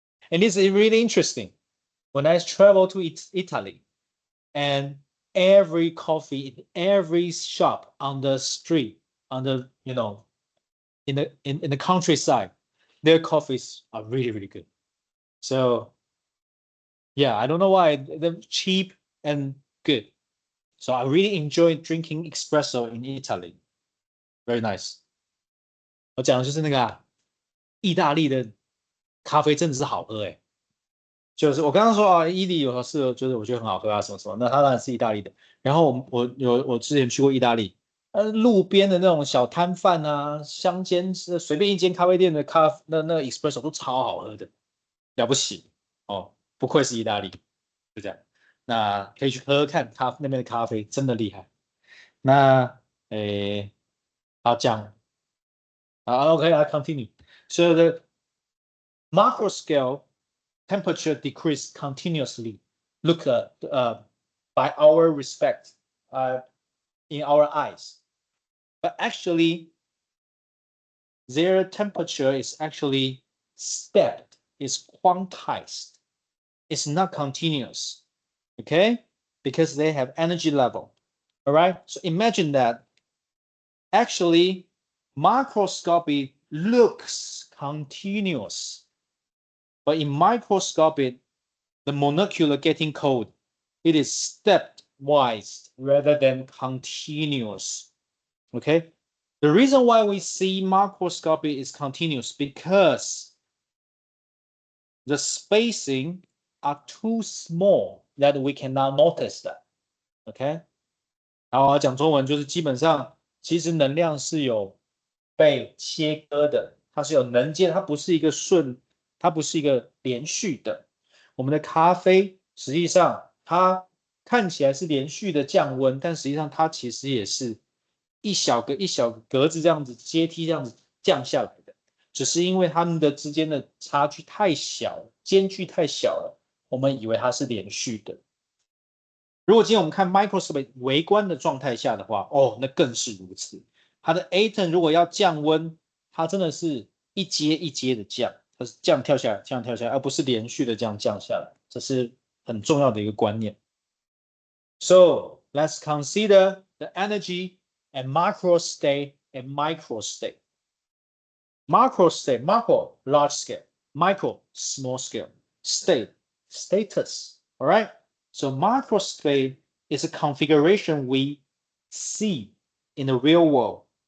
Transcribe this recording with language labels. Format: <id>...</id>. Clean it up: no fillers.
<en>And it's really interesting. When I travel to Italy, and every coffee in every shop on the street, on the, in the countryside, their coffees are really, really good. So yeah, I don't know why they're cheap and good. So I really enjoy drinking espresso in Italy. Very nice.</en> <zh>我讲的就是那个意大利的咖啡真的是好喝哎，就是我刚刚说啊，伊利有是就是我觉得很好喝啊什么什么，那它当然是意大利的。然后我之前去过意大利，路边的那种小摊贩啊，乡间随便一间咖啡店的那 espresso 都超好喝的，了不起哦，不愧是意大利，就这样。那可以去喝喝看那边的咖啡，真的厉害。那好讲</zh> <en>OK，I continue. So the macro scale temperature decrease continuously. Look by our respect in our eyes, but actually their temperature is actually stepped, is quantized. It's not continuous, okay? Because they have energy level. All right. So imagine that actually macroscopy looks continuous, but in microscopy, the molecular getting cold, it is stepwise rather than continuous. Okay. The reason why we see macroscopy is continuous because the spacing are too small that we cannot notice that. Okay.</en> <zh>好，讲中文就是基本上，其实能量是有被切割的，它是有能阶，它不是一个它不是一个连续的。我们的咖啡实际上它看起来是连续的降温，但实际上它其实也是一小个一小个格子这样子阶梯这样子降下来的，只是因为它们的之间的差距太小，间距太小了，我们以为它是连续的。如果今天我们看 microscope 微观的状态下的话，哦，那更是如此。它的 atom 如果要降温，它真的是一阶一阶的降，它是这样跳下来，这样跳下来，而不是连续的这样降下来，这是很重要的一个观念。</zh> <en>So let's consider the energy and macro state and micro state. Macro state, macro large scale, micro small scale, state status. All right. So macro state is a configuration we see in the real world.</en>